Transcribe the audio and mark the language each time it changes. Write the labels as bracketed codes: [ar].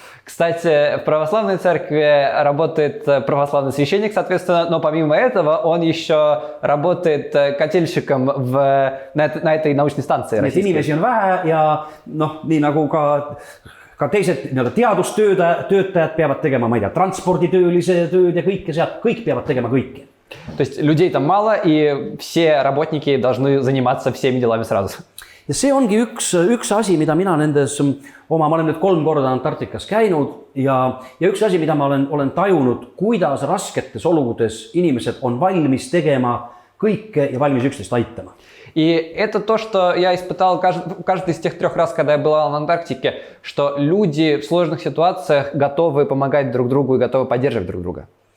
[ru] Кстати, в православной церкви работает православный священник, соответственно, но помимо этого он еще работает котельщиком на этой научной станции. [et] Neid inimesi on vähe ja nii nagu ka teised teadustöötajad peavad tegema, ma ei tea, transporditöölise tööd ja kõike sealt, kõik peavad tegema kõike. [ru] То есть людей там мало, и все работники должны заниматься всеми делами сразу. [et] Ja see ongi üks asi, mida mina ma olen nüüd 3 korda Antarktikas käinud ja üks asi, mida ma olen tajunud, kuidas rasketes oludes inimesed on valmis tegema kõike ja valmis üksteist aitama. [ru] И это то, что я испытал каждый из тех 3 раз, когда я была в Антарктике, что люди в сложных ситуациях готовы помогать друг другу и готовы поддерживать друг друга.